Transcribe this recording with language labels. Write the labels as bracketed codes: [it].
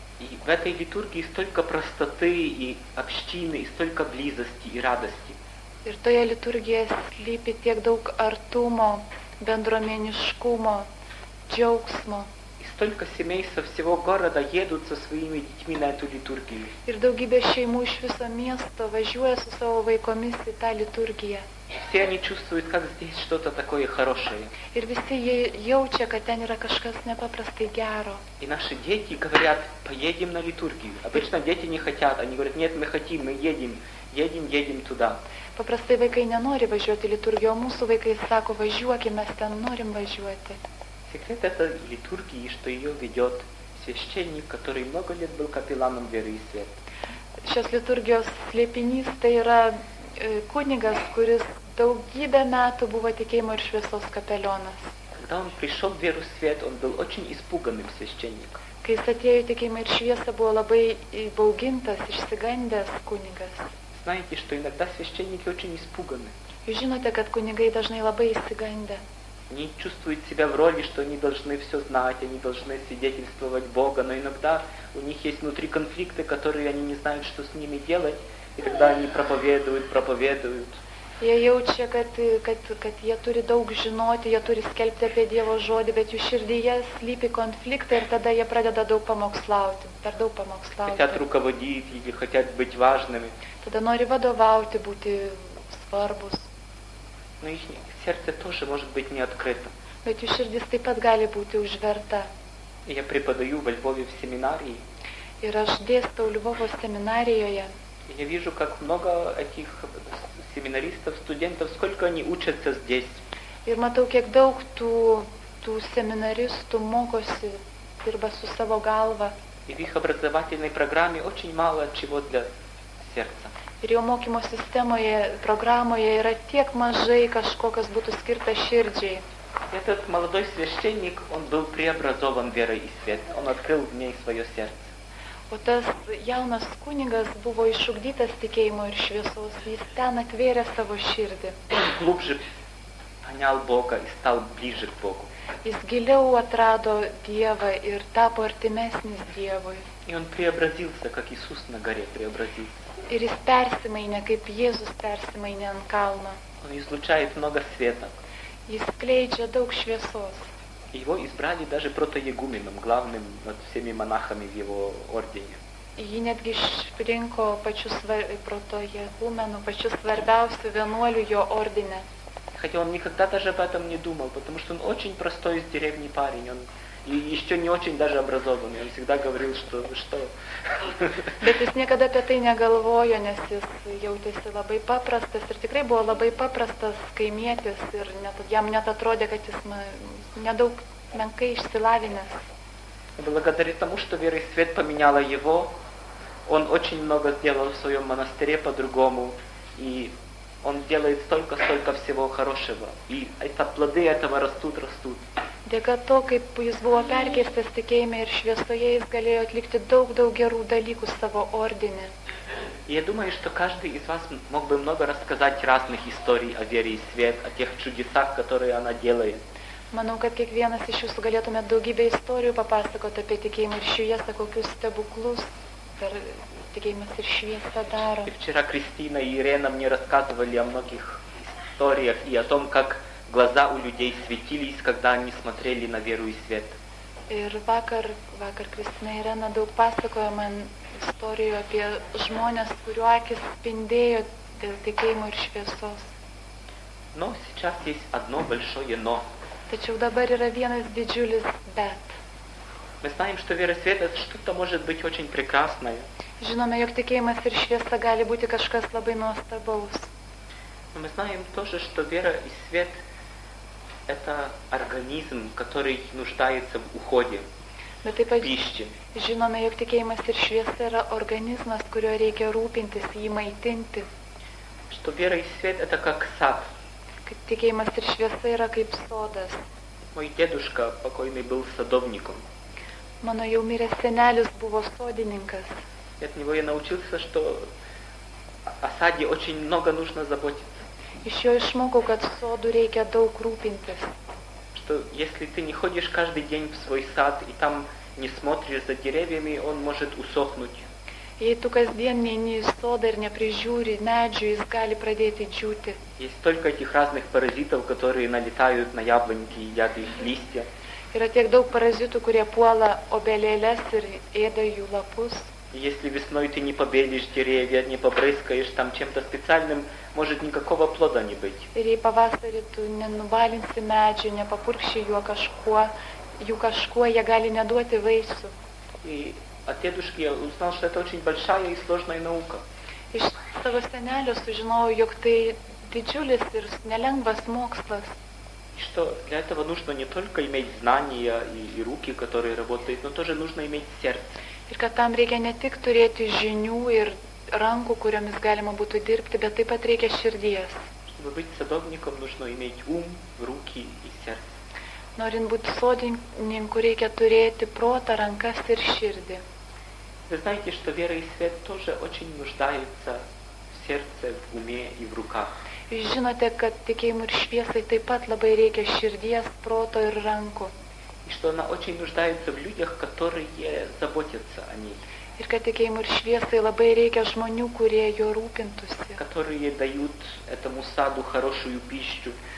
[ru] И в этой литургии столько простоты и общины, и столько близости и радости. [lt] Ir toje liturgijoje slypi tiek daug artumo, bendruomeniškumo, džiaugsmo. [ru] И столько семей со всего города едут со своими детьми на эту литургию. [lt] Ir daugybė šeimų iš viso miesto važiuoja su savo vaikomis į tą liturgiją. [ru] Все они чувствуют, как здесь что-то такое хорошее. [lt] Ir visi jie jaučia, kad ten yra kažkas nepaprastai gero. [ru] И наши дети говорят, поедем на литургию. Обычно дети не хотят, они говорят, нет, мы хотим, мы едем туда. [lt] Paprastai vaikai nenori važiuoti į liturgiją, o mūsų vaikai sako, važiuokime, mes ten norim važiuoti. [ru] Секрет этой литургии, что ее ведет священник, который много лет был капелланом веры и света. [lt] Šios liturgijos slėpinys tai yra kunigas, kuris daugybę metų buvo tikėjimo ir šviesos kapelionas. [ru] Когда он пришел в веру и свет, он был очень испуганным священником. [lt] Kai jis atėjo į tikėjimą ir šviesą, buvo labai įbaugintas, išsigandęs kunigas. [ru] Знаете, что иногда священники очень испуганы. [lt] Jūs žinote, kad kunigai dažnai labai įsigandę. [ru] Они чувствуют себя в роли, что они должны все знать, они должны свидетельствовать Бога, но иногда у них есть внутри конфликты, которые они не знают, что с ними делать, и тогда они проповедуют. [lt] Jie jaučia, kad jie turi daug žinoti, jie turi skelbti apie Dievo žodį, bet jų širdyje slypi konfliktai ir tada jie pradeda daug pamokslauti, per daug pamokslauti. [ru] Хотят руководить или хотят быть важными. [lt] Tada nori vadovauti, būti svarbus. [ru] Но их сердце тоже может быть не открыто. [lt] Bet jų širdis taip pat gali būti užverta. [ru] И я преподаю во Львове в семинарии. [lt] Ir aš dėstau Lvovo seminarijoje. [ru] И я вижу, как много этих семинаристов, студентов, сколько они учатся здесь. [lt] Ir matau, kiek daug tų seminaristų mokosi, dirba su savo galva. [ru] И в их образовательной программе очень мало чего для сердца. [lt] Ir jo mokymo sistemoje, programoje yra tiek mažai kažko, kas būtų skirta širdžiai. [ru] Этот молодой священник, он был преобразован верой и светом. Он открыл в ней свое сердце. [lt] O tas jaunas kunigas buvo išugdytas tikėjimo ir šviesos, jis ten atvėrė savo širdį. [ru] Он глубже понял Бога и стал ближе к Богу. [lt] Jis giliau atrado Dievą ir tapo artimesnis Dievui. [ru] И он преобразился, как Иисус на горе преобразился. [lt] Ir jis persimainė, kaip Jėzus persimainė ant kalno. [ru] Он излучает много света. [lt] Jis skleidžia daug šviesos. [ru] Его избрали даже протоегуменом, главным над всеми монахами в его ордене. [lt] Jį netgi išrinko pačius protojegumenų, pačius svarbiausių vienuolių jo ordine. [ru] Хотя он никогда даже об этом не думал, потому что он очень простой из деревни парень. Он и еще не очень даже образованный. Он всегда говорил, что... [lt] Bet jis niekada apie tai negalvojo, nes jis jautėsi labai paprastas ir tikrai buvo labai paprastas kaimietis ir jam net atrodė, kad jis nedaug menkai išsilavinęs. [ru] Благодаря тому, что вера и свет поменяла его, он очень много сделал в своем монастыре по-другому. И он делает столько всего хорошего. И плоды этого растут. [lt] Dėka to, kaip jis buvo perkeistas tikėjime ir šviesoje, jis galėjo atlikti daug gerų dalykų savo ordine. [ru] Я думаю, что каждый из вас мог бы много рассказать разных историй о вере и свет, о тех чудесах, которые она делает. [lt] Manau, kad kiekvienas iš jūsų galėtumėte daugybę istorijų papasakoti apie tikėjimą ir šviesą, kokius stebuklus per tikėjimas ir šviesą daro. [ru] И вчера Кристина и Ирена мне рассказывали о многих историях и о том, как глаза у людей светились, когда они смотрели на веру и свет. [lt] Ir vakar Kristina ir Irena daug pasakojo man istorijų apie žmonės, kurių akis spindėjo dėl tikėjimo ir šviesos. [ru] Но сейчас есть одно большое но. [lt] Tačiau dabar yra vienas didžiulis bet. [ru] Мы знаем, что вера и свет это что-то может быть очень прекрасное. [lt] Žinome, jog tikėjimas ir šviesa gali būti kažkas labai nuostabaus. [ru] Но мы знаем тоже, что вера и свет это организм, который нуждается в уходе, [lt] Bet taip [ru] в [lt] pat [ru] пище. [lt] žinome, jog tikėjimas ir šviesa yra organizmas, kurio reikia rūpintis, jį maitinti. [ru] Что вера и свет это как сад. [lt] Kad tikėjimas ir šviesa yra kaip sodas. [ru] Мой дедушка покойный был садовником. [lt] Mano jau miręs senelis buvo sodininkas. [ru] И от него я научился, что о саде очень много нужно заботиться. [lt] Iš jo išmokau, kad sodų reikia daug rūpintis. [ru] Что если ты не ходишь каждый день в свой сад и там не смотришь за деревьями, он может усохнуть. [lt] Jei tu kasdien neini į sodą ir neprižiūri medžių, jis gali pradėti džiūti. [ru] Есть столько этих разных паразитов, которые налетают на яблоньки, едят их листья. [lt] Yra tiek daug parazitų, kurie puola obelėles ir ėda jų lapus. [ru] И если весной ты не побелишь деревья, не побрызгаешь там чем-то специальным, может никакого плода не быть. [lt] Ir jei pavasarį tu nenubalinsi medžių, nepapurkši jų kažkuo, jie gali neduoti vaisių. [ru] И от дедушки я узнал, что это очень большая и сложная наука. [lt] Iš savo senelio sužinojau, jog tai didžiulis ir nelengvas mokslas. [ru] И что для этого нужно не только иметь знания и руки, которые работают, но тоже нужно иметь сердце. [lt] Ir kad tam reikia ne tik turėti žinių ir rankų, kuriomis galima būtų dirbti, bet taip pat reikia širdies. [ru] Чтобы быть садовником, нужно иметь ум, руки и сердце. [lt] Norint būti sodininku, reikia turėti protą, rankas ir širdį. [ru] Вы знаете, что вера и свет тоже очень нуждаются в сердце, в уме и в руках. [lt] Jūs žinote, kad tikėjimui ir šviesai taip pat labai reikia širdies, proto ir rankų. [ru] И что она очень нуждается в людях, которые заботятся о ней. [lt] Ir kad tikėjimui ir šviesai labai reikia žmonių, kurie jo rūpintųsi. [ru] Которые дают этому саду хорошую пищу.